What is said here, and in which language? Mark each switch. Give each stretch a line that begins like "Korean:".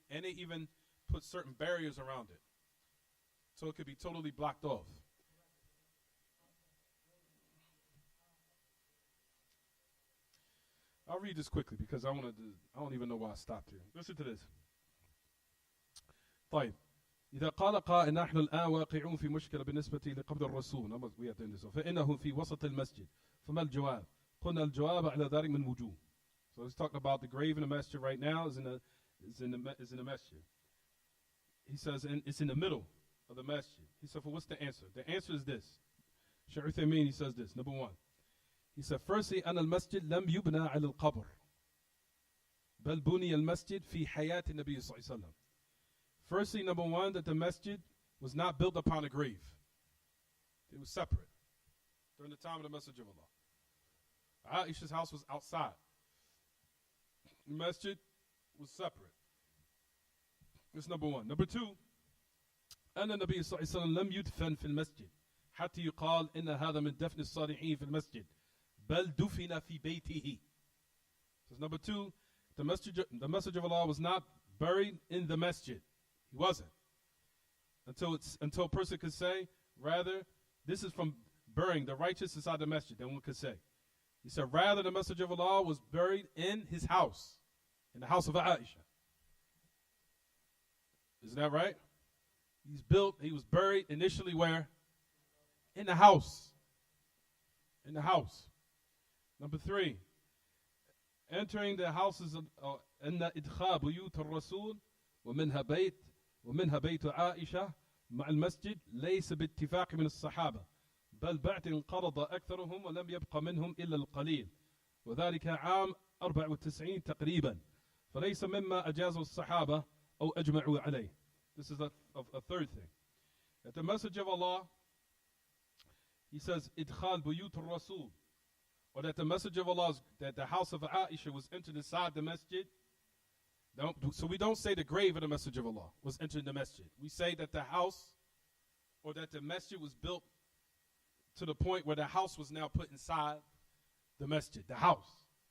English: And they even put certain barriers around it. So it could be totally blocked off. I'll read this quickly because I don't even know why I stopped here. Listen to this.
Arabic: طيب. إذا قال قائل نحن الآن واقعون في مشكلة بالنسبة لقبر الرسول فإنه في وسط المسجد فما الجواب؟ قلنا الجواب على ذلك من وجوه.
English: So let's talk about the grave in the masjid right now is in the masjid. He says it's in the middle of the masjid. He said, what's the answer? The answer is this. Shaykh Uthaymeen, he says this. Number one. He said, firstly,
Arabic: أن المسجد لم يبنى على القبر بل بني المسجد في حياة النبي صلى الله عليه وسلم.
English: Firstly, number one, that the masjid was not built upon a grave. It was separate during the time of the Messenger of Allah. Aisha's house was outside. The masjid was separate. That's number one. Number two,
Arabic: أن النبي صلى الله عليه وسلم لم يدفن في المسجد حتى يقال إن هذا من دفن الصالحين في المسجد بل دفن في بيته.
English: So number two, the Messenger of Allah was not buried in the masjid. He wasn't. Until a person could say, rather, this is from burying the righteous inside the masjid, then one could say. He said, rather, the Messenger of Allah was buried in his house, in the house of Aisha. Isn't that right? He was buried initially where? In the house. In the house. Number three, entering the houses of
Arabic: أن إدخال بيوت الرسول ومنها بيت عائشة مع المسجد ليس باتفاق من الصحابة بل بعد انقرض أكثرهم ولم يبق منهم إلا القليل وذلك عام 94 تقريبا فليس مما أجازه الصحابة أو أجمعوا عليه.
English: This is a third thing. That the message of Allah, he says,
Arabic: إدخال بيوت الرسول,
English: or that the message of Allah, that the house of Aisha was entered inside the masjid. So we don't say the grave of the Messenger of Allah was entered in the masjid. We say that the house, or that the masjid was built to the point where the house was now put inside the masjid, the house.